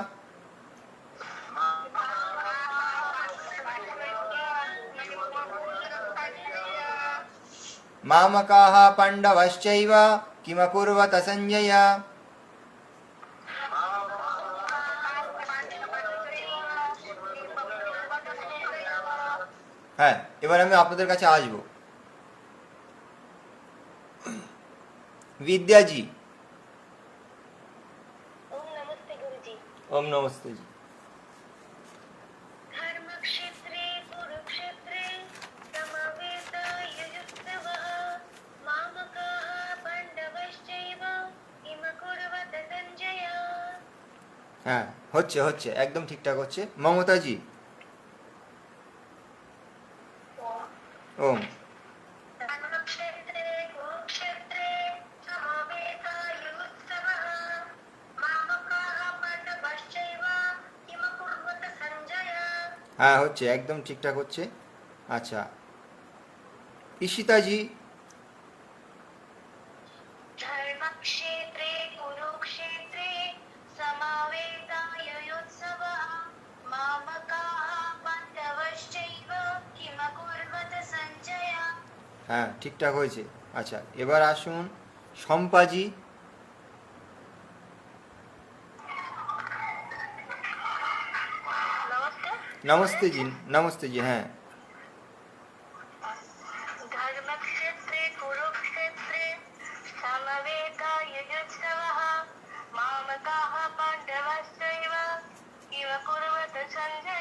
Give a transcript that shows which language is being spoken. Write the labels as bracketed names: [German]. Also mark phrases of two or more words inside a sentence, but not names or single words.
[Sanskrit] মামকাঃ পাণ্ডবাশ্চৈব কিমকুর্বত সঞ্জয়। [Bangla] হ্যাঁ, এবার আমি আপনাদের কাছে আসবো। [Hindi] विद्याजी। ओम नमस्ते गुरुजी। ओम नमस्ते जी। [Sanskrit] धर्मक्षेत्रे कुरुक्षेत्रे समवेतायुयुत्सवः मामकाः पाण्डवश्चैव किमकुर्वत सञ्जय। [Bangla] হ্যাঁ, হচ্ছে হচ্ছে, একদম ঠিকঠাক হচ্ছে। মমতাজি। ওম। হ্যাঁ, হচ্ছে, একদম ঠিকঠাক হচ্ছে। আচ্ছা, ঈশিতাজি। [Sanskrit] धर्मक्षेत्रे कुरुक्षेत्रे समवेतायुयुत्सवः मामकाः पाण्डवश्चैव किमकुर्वत सञ्जय। [Bangla] হ্যাঁ, ঠিকঠাক হয়েছে। আচ্ছা, এবার আসুন শম্পাজি। [Hindi] नमस्ते जी, नमस्ते जी। हाँ, [Sanskrit] धर्मक्षेत्रे कुरुक्षेत्रे समवेतायुयुत्सवः मामकाः पाण्डवश्चैव किमकुर्वत सञ्जय।